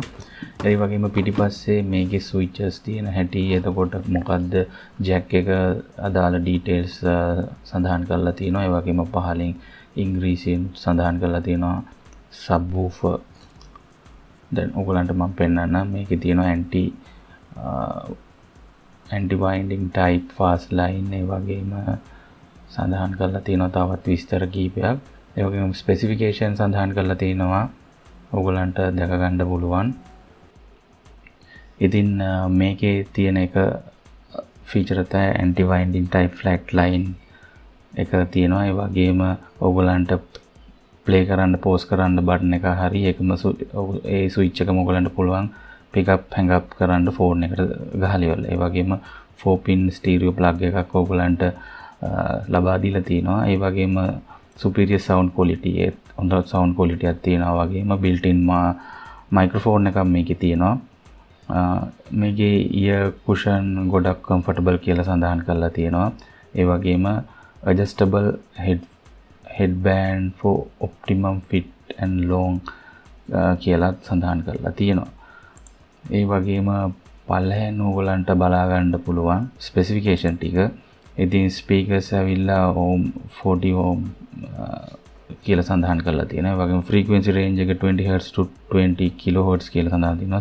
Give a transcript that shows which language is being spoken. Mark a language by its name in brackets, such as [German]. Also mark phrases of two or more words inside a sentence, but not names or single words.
[Sinhala] ඒ වගේම පිටිපස්සේ මේකේ ස්විචස් තියෙන හැටි, එතකොට මොකද්ද ජැක් එක අදාළ ඩීටේල්ස් සඳහන් කරලා තියෙනවා. ඒ වගේම පහලින් ඉංග්‍රීසියෙන් සඳහන් කරලා තියෙනවා සබ්වූෆර්. දැන් ඔයගලන්ට මම පෙන්නන්නම්. මේකේ තියෙනවා [English] anti winding type fast line, [Sinhala] ඒ වගේම සඳහන් කරලා තියෙනවා තවත් විස්තර කීපයක්. ඒ වගේම ස්පෙસિෆිකේෂන් සඳහන් කරලා තියෙනවා ඔයගලන්ට දැක ගන්න පුළුවන්. ඉතින් මේකේ තියෙන එක ෆීචර් තමයි [English] anti winding type flat line [Sinhala] එක තියෙනවා. ඒ වගේම ඔයගලන්ට ප්ලේ කරන්න පෝස් කරන්න බටන් එක හරි එකම ඒ ස්විච් එකම ඔයගලන්ට පුළුවන් [English] pick up hang up [Sinhala] කරන්න ෆෝන් එකට ගහලා ඉවරලා. ඒ වගේම [English] 4 pin stereo plug [Sinhala] එකක් ඔයගලන්ට ලබා දීලා තියෙනවා. ඒ වගේම [English] superior sound quality [Sinhala] හොඳ [English] sound quality [Sinhala] එකක් තියෙනවා. වගේම [English] built in microphone [Sinhala] එකක් මේකේ තියෙනවා. මේකේ [English] ear cushion [Sinhala] ගොඩක් comfortable කියලා සඳහන් කරලා තියෙනවා. ඒ වගේම [English] adjustable headband for optimum fit and long [Sinhala] කියලා සඳහන් කරලා තියෙනවා. ඒ වගේම පල්ලෙහෙන් ඕගලන්ට බලා ගන්න පුළුවන් ස්පෙસિෆිකේෂන් ටික. ඉතින් ස්පීකර්ස් ඇවිල්ලා ohm 40 ohm කියලා සඳහන් කරලා තියෙනවා. ඒ වගේම [English] frequency range [Sinhala] එක [English] 20 Hz to 20 kHz [Sinhala] කියලා සඳහන් තියෙනවා.